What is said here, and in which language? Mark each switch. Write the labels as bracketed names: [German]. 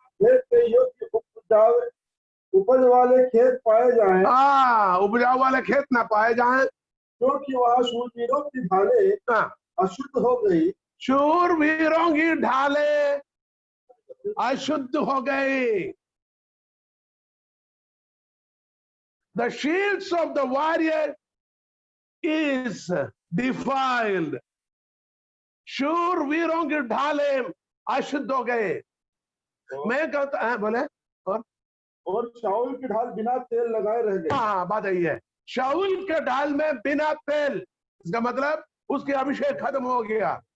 [Hindi] खेत के योग्य उपज वाले खेत पाए जाएं, उपजाऊ वाले खेत ना पाए जाएं, क्योंकि वहाँ शूरवीरों की ढालें अशुद्ध हो गई, शूरवीरों की ढालें अशुद्ध हो गई. [English] The shields of the warrior is defiled. [Hindi] शूरवीरों की ढालें अशुद्ध हो गए. मैं कहता है बोले और शाऊल की ढाल बिना तेल लगाए रह गई. हाँ, बात यही है. शाऊल के ढाल में बिना तेल, इसका मतलब उसके अभिषेक खत्म हो गया.